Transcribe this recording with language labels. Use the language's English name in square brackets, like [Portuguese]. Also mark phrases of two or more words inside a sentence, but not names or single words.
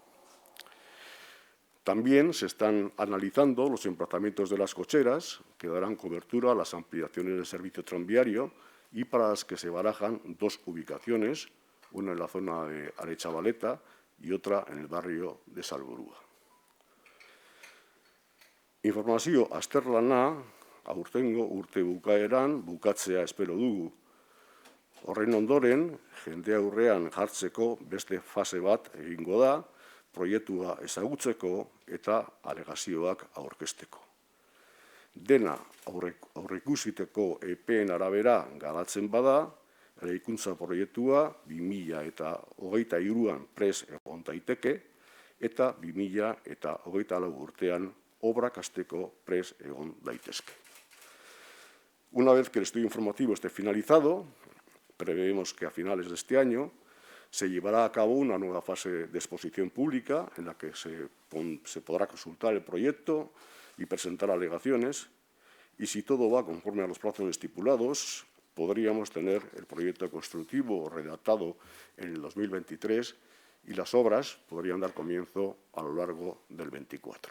[Spanish] También se están analizando los emplazamientos de las cocheras que darán cobertura a las ampliaciones del servicio tranviario y para las que se barajan dos ubicaciones, una en la zona de Aretxabaleta y otra en el barrio de Salburua. [Basque] Informazio azterlana aurtengo urte bukaeran bukatzea espero dugu. Horren ondoren, jende aurrean jartzeko beste fase bat egingo da, proiektua ezagutzeko eta alegazioak aurkezteko. Dena aurreikusiteko epeen arabera garatzen bada, eraikuntza proiektua 2023an prest egon daiteke eta 2024 urtean obrak hasteko prest egon daitezke. [Spanish] Una vez que el estudio informativo esté finalizado, prevemos que a finales de este año se llevará a cabo una nueva fase de exposición pública en la que se podrá consultar el proyecto y presentar alegaciones y si todo va conforme a los plazos estipulados, podríamos tener el proyecto constructivo redactado en el 2023 y las obras podrían dar comienzo a lo largo del 24.